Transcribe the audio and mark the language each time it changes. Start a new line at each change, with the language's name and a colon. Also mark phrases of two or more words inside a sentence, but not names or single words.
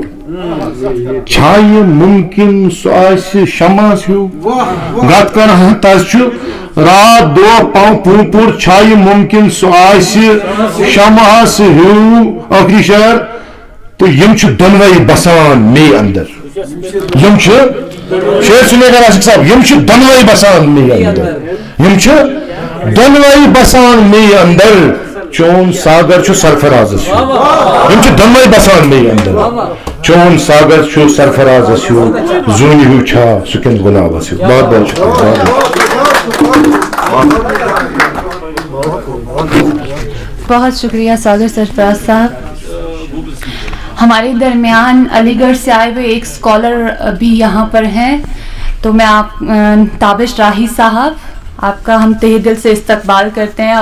Kashmiri: چھا یہِ مُمکِن سُہ آسہِ شمعس ہیوٗ. غت کران تس چھُ رات دۄہ پوٗپُر. چھا یہِ مُمکِن سُہ آسہِ شمعس ہیوٗ. ٲخری شعر. تہٕ یِم چھِ دۄنوَے بسان مے اندر. یِم چھِ شعر
Urdu: سُنے گا
Kashmiri: راشق صاحب. یِم چھِ دۄنوَے بسان مے اندر. یِم چھِ دۄنوَے بسان مے اندر. چون ساگر چھُ سرفرازس ہیوٗ. یِم چھِ دۄنوَے بسان مے اندر. چون ساگر چھُ سرفرازس ہیوٗ. زوٗنہِ ہیوٗ چھا سُہ کِنہٕ گُلابس ہیوٗ.
Urdu: بہت بہت شکریہ. بہت شکریہ ساگر سرفراز صاحب. ہمارے درمیان علی گڑھ سے آئے ہوئے ایک اسکالر بھی یہاں پر ہیں. تو میں آپ تابش راہی صاحب آپ کا ہم تہہ دل سے استقبال کرتے ہیں.